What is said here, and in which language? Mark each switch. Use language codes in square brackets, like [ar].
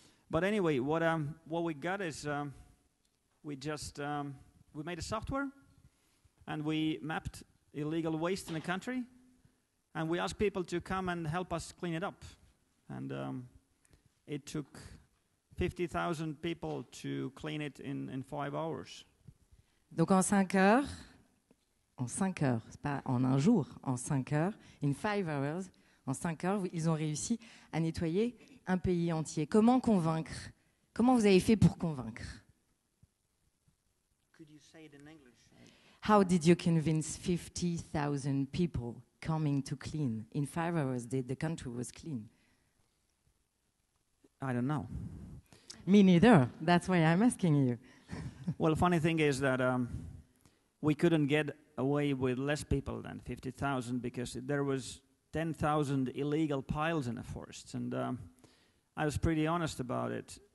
[en] But anyway, what we got is we made a software, and we mapped illegal waste in the country, and we asked people to come and help us clean it up. And it took 50,000 people to clean it in 5 hours. [fr] Donc en 5 heures, c'est pas en un jour, en 5 heures, [en] in 5 hours, [fr] en 5 heures, ils ont réussi à nettoyer un pays entier. Comment convaincre? Comment vous avez fait pour convaincre? [en] Could you say it in English? How did you convince 50,000 people coming to clean? In 5 hours, the country was clean. I don't know. Me neither. That's why I'm asking you. Well, the funny thing is that we couldn't get away with less people than 50,000, because there was 10,000 illegal piles in the forests, and I was pretty honest about it.